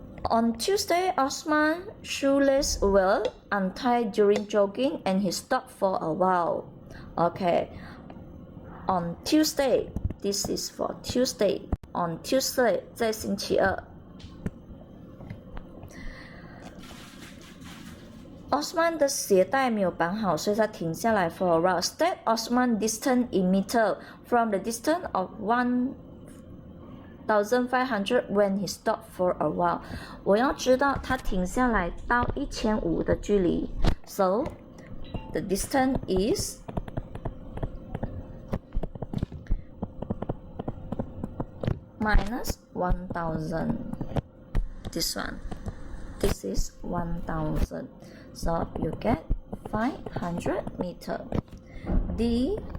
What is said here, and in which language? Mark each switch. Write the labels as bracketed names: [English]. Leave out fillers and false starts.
[English] On Tuesday, Osman's shoelace were untied during jogging and he stopped for a while. Okay. On Tuesday, this is for Tuesday. On Tuesday, [Chinese] 在星期二。 Osman 的鞋带没有绑好，所以他停下来 [English] for a while. State Osman distance in meter from the distance of 1,500 when he stopped for a while. [Chinese] 我要知道他停下来到1500的距离。 [English] So the distance is minus 1,000. This one. This is 1,000. So you get 500 meter. D.